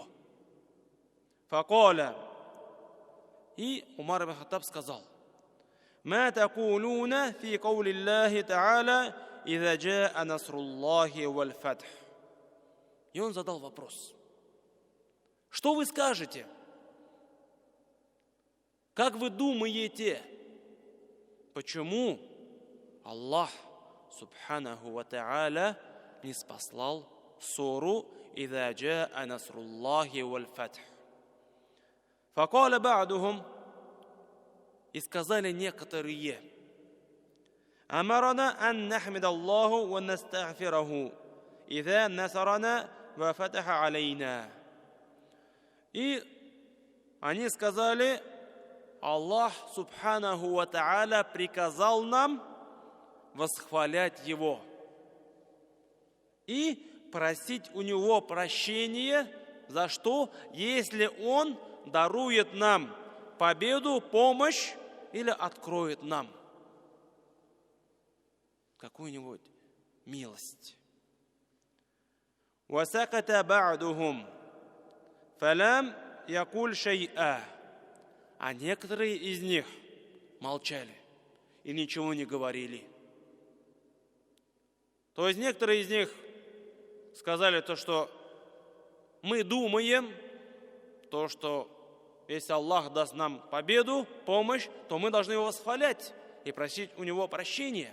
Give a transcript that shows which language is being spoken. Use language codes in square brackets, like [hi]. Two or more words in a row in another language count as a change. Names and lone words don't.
[ru] Факаля. И Умар ибн Хаттаб сказал: [ar] «ما تقولون في قول الله تعالى إذا جاء نصر الله والفتح». [ru] И он задал вопрос: что вы скажете? Как вы думаете, почему Аллах [ar] سبحانه وتعالى [ru] не спаслал суру [ar] «إذا جاء نصر الله والفتح»? فقال بعضهم. [ru] И сказали некоторые: [ar] «أمرنا أن نحمد الله ونستغفره إذا نصرنا وفتح علينا». [ru] И они сказали: Аллах [ar] سبحانه وتعالى [ru] приказал нам восхвалять Его и просить у Него прощения, за что? Если Он дарует нам победу, помощь или откроет нам какую-нибудь милость. [ar] وَسَكَتَ بَعْدُهُمْ فَلَمْ يَقُلْ شَيْئًا. [ru] А некоторые из них молчали и ничего не говорили. То есть некоторые из них сказали то, что мы думаем, то, что если Аллах даст нам победу, помощь, то мы должны Его восхвалять и просить у Него прощения.